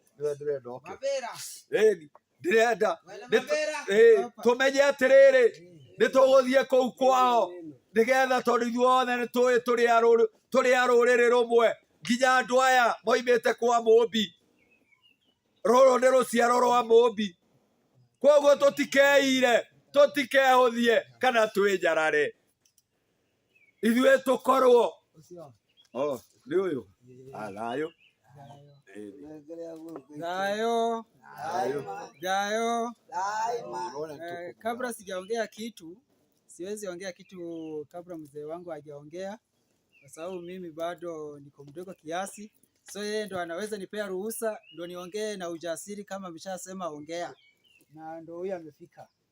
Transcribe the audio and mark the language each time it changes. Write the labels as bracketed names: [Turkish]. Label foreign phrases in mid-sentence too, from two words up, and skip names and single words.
[Kikuyu] ndĩrenda tũmenye atĩrĩrĩ, nĩ tũgũthiĩ kũu kwao, nĩgetha tondũ ithuothe nĩ tũĩ tũrĩ a rũrĩrĩ rũmwe, nginya andũ aya moimĩte kwa Mũmbi, rũrũ nĩ rũciaro rwa Mũmbi. Koguo tũtikeire, tũtikehũthie kana twĩnyarare, ithuĩ tũkorwo nĩ ũyũ thayũ. Dayo. [Swahili] Kabla sijaongea kitu, siwezi ongea kitu kabla mzee wangu hajaongea, kwa sababu mimi bado niko mdogo kiasi, so yeye ndo anaweza nipea ruhusa ndo niongee na ujasiri kama ameshasema ongea, na ndo huyu amefika.